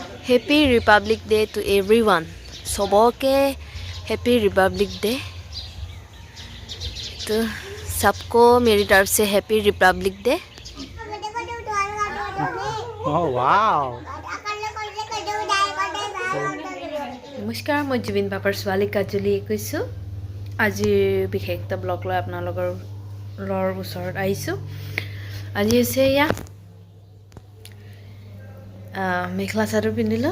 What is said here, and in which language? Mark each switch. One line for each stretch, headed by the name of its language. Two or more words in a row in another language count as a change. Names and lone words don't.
English: Happy Republic Day to everyone सबके Happy Republic Day
Hindi: तो सबको मेरी तरफ से
English: Happy Republic Day. Oh wow!
Assamese: নমস্কাৰ মই জুবিন বাপাৰ ছোৱালী কাজলি কৈছোঁ। আজি বিশেষ এটা ব্লগ লৈ আপোনালোকৰ ওচৰত আহিছোঁ। আজি হৈছে এয়া মেখেলা চাদৰ পিন্ধিলোঁ।